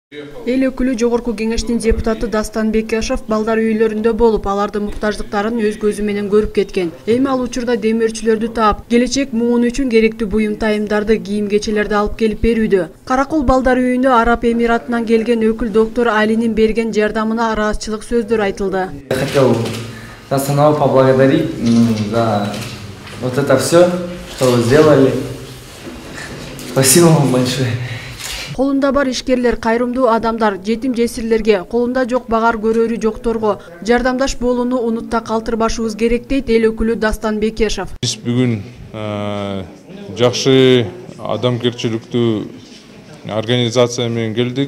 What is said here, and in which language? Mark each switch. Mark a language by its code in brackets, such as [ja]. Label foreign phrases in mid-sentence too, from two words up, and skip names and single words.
[ky] Эл өкүлү Жогорку Кеңештин депутаты Дастан Бекешев балдар үйлөрүндө болуп, алардын муктаждыктарын өз көзү менен көрүп кеткен. Эми ал учурда демөөрчүлөрдү таап, келечек муун үчүн керектүү буюм тайымдарды, кийим-кечелерди алып келип берүүдө. Каракол балдар үйүндө Араб Эмиратынан келген өкүл доктор Алинин берген жардамына ыраазычылык сөздөр айтылды. [ru] Хотел Настанова поблагодарить за вот это все, что вы сделали. Спасибо вам большое. [ky] Колунда бар ишкерлер, кайрымдуу адамдар, жетим жесирлерге, колунда жок багар көрөрү жокторго жардамдаш болууну унутта калтырбашыбыз керек дейт эл өкүлү Дастан Бекешев. Биз бүгүн жакшы адамгерчиликтүү организация менен келдик.